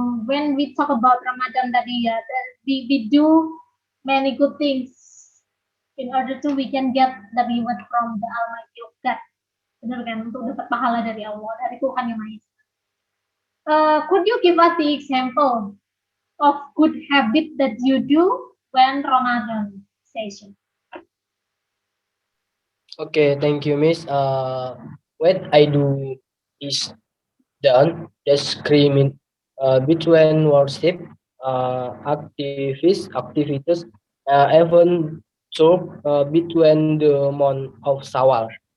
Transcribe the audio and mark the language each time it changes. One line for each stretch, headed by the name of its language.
English: When we talk about Ramadan
Indonesian: tadi ya,
English: we do many good things in order to we can get the reward from the Almighty of God.
Indonesian: Benar kan? Untuk dapat pahala dari Allah, dari Tuhan yang Maha Esa.
English: Could you give us the example of good habit that you do when Ramadan session? Okay, thank you, Miss. What I do is done discriminate between worship activities, even so between the month of Sawal.